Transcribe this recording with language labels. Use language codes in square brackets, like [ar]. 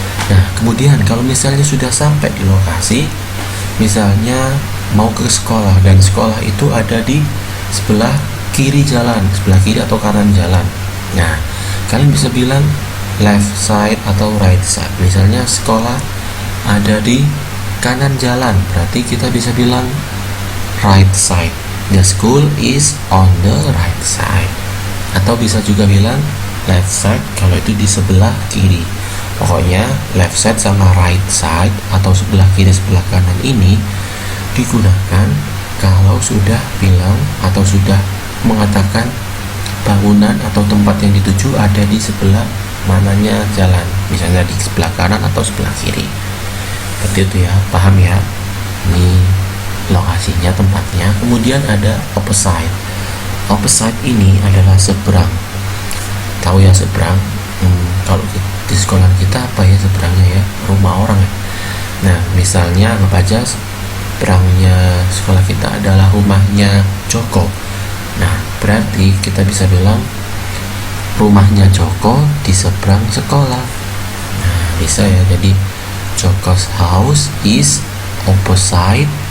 [id] Nah, kemudian kalau misalnya sudah sampai di lokasi, misalnya mau ke sekolah, dan sekolah itu ada di sebelah kiri jalan, sebelah kiri atau kanan jalan. Nah, kalian bisa bilang left side atau right side. Misalnya sekolah ada di kanan jalan, berarti kita bisa bilang right side. [en] The school is on the right side. [id] Atau bisa juga bilang left side kalau itu di sebelah kiri. Pokoknya left side sama right side atau sebelah kiri sebelah kanan ini digunakan kalau sudah bilang atau sudah mengatakan bangunan atau tempat yang dituju ada di sebelah mananya jalan, misalnya di sebelah kanan atau sebelah kiri. Seperti itu ya, paham ya? Ini lokasinya, tempatnya. Kemudian ada opposite. Opposite ini adalah seberang. Tahu ya seberang? Kalau di sekolah kita apa ya seberangnya ya? Rumah orang ya. Nah, misalnya anggap aja seberangnya sekolah kita adalah rumahnya Joko. Nah, berarti kita bisa bilang rumahnya Joko di seberang sekolah. Nah, bisa ya. Jadi [en] Joko's house is opposite.